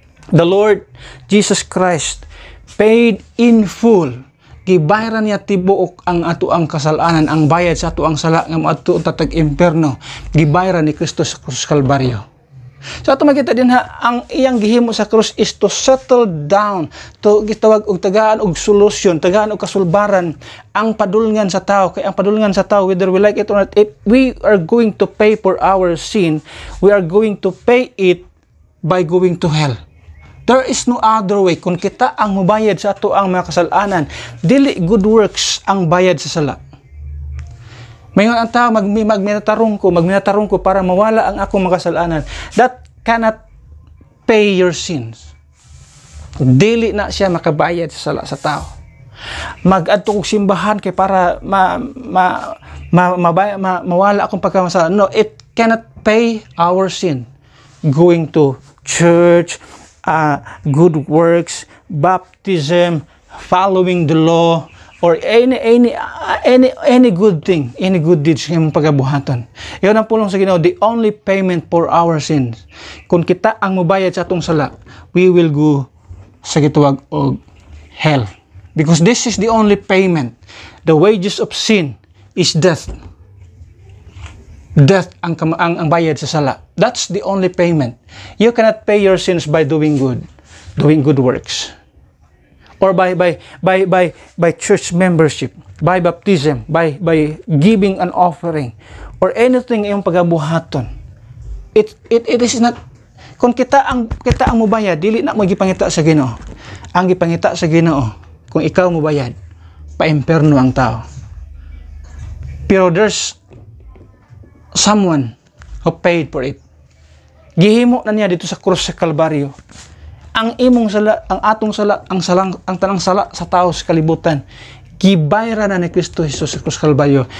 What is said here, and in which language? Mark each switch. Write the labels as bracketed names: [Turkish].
[English] The Lord Jesus Christ paid in full. [Cebuano] Gibayaran niya tibuok ang atuang kasalanan, ang bayad sa atuang sala nga moadto tatag impierno. Gibayaran ni Kristo sa krus sa Kalbaryo. So ato makita din ang iyang gihimo sa krus [English] is to settle down, [Cebuano] to gitawag og tagaan og solusyon, tagaan og kasulbaran ang padulngan sa tao. Kay ang padulngan sa tao, [English] whether we like it or not, if we are going to pay for our sin, we are going to pay it by going to hell. There is no other way. [Cebuano] Kung kita ang mubayad sa ato ang mga kasalanan, dili good works ang bayad sa sala. Mayon ang tao magminatarong ko para mawala ang akong makasalanan. [English] That cannot pay your sins. [Cebuano] Dili na siya makabayad sa sala sa tao. Mag-adto og simbahan kay para mawala akong pagkamasala. [English] No, it cannot pay our sin. Going to church, good works, baptism, following the law, or any good thing, any good deeds [Cebuano] nga mong pagabuhaton. Iyon ang pulong sa Ginoo, [English] the only payment for our sins. [Cebuano] Kung kita ang mubayad sa atong sala, [English] we will go [Cebuano] sa gitawag og hell. [English] Because this is the only payment. The wages of sin is death. Death [Cebuano] ang bayad sa sala. [English] That's the only payment. You cannot pay your sins by doing good works. Or by church membership, by baptism, by giving an offering, or anything [Cebuano] iyong pagabuhaton. [English] It is not. [Cebuano] Kung kita ang mubayad, dili na mo gipangita sa Ginoo. Ang gipangita sa Ginoo, kung ikaw mubayad, pa-imperno ang tao. [English] Pero there's someone who paid for it. [Cebuano] Gihimo na niya dito sa krus sa Kalbaryo. Ang imong sala, ang atong sala, ang tanang sala sa tao sa kalibutan, gibayra na ni Kristo Jesus sa krus sa Kalbaryo.